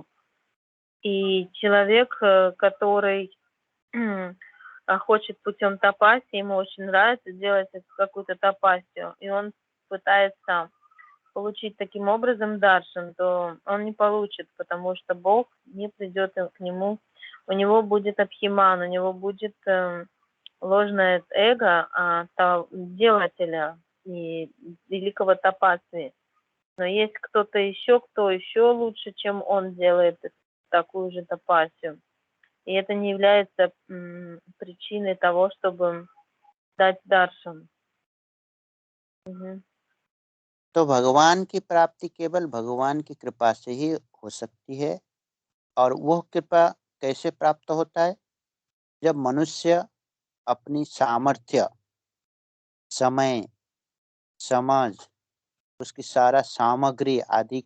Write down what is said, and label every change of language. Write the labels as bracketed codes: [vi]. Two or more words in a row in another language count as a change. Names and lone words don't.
[ru] И человек, который хочет путем тапаси, ему очень нравится делать какую-то тапасию, и он пытается получить таким образом даршан, то он не получит, потому что Бог не придет к нему у него будет абхиман, у него будет ложное эго делателя и великого тапасви. Но есть кто-то еще, кто еще лучше, чем он делает такую же тапасию. И это не является причиной того, чтобы дать даршан. [hi] तो भगवान की प्राप्ति केवल भगवान की कृपा से ही हो सकती है। और वह कृपा कैसे प्राप्त होता है? जब मनुष्य अपनी सामर्थ्य, समय, समझ, उसकी सारा सामग्री आदि